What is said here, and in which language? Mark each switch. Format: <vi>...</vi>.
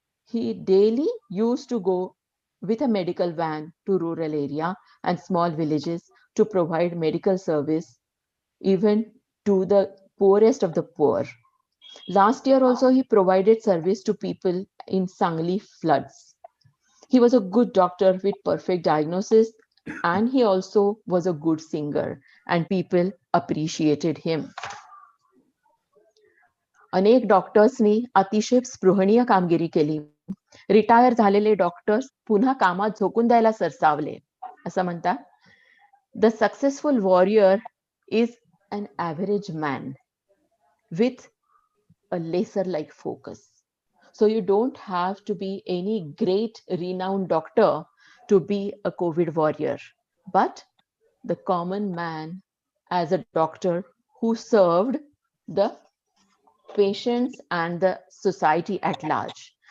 <en>He daily used to go with a medical van to rural area and small villages to provide medical service even to the poorest of the poor. Last year also he provided service to people in Sangli floods. He was a good doctor with perfect diagnosis, and he also was a good singer, and people appreciated him.</en> <mr>अनेक डॉक्टर्सनी अतिशय स्पृहणीय कामगिरी केली. Retire झालेले doctors पुन्हा कामात झोकून द्यायला सरसावले. असं म्हणतात.</mr> <en>The successful warrior is an average man with a laser like focus. So you don't have to be any great renowned doctor to be a COVID warrior, but the common man as a doctor who served the patients and the society at large.</en>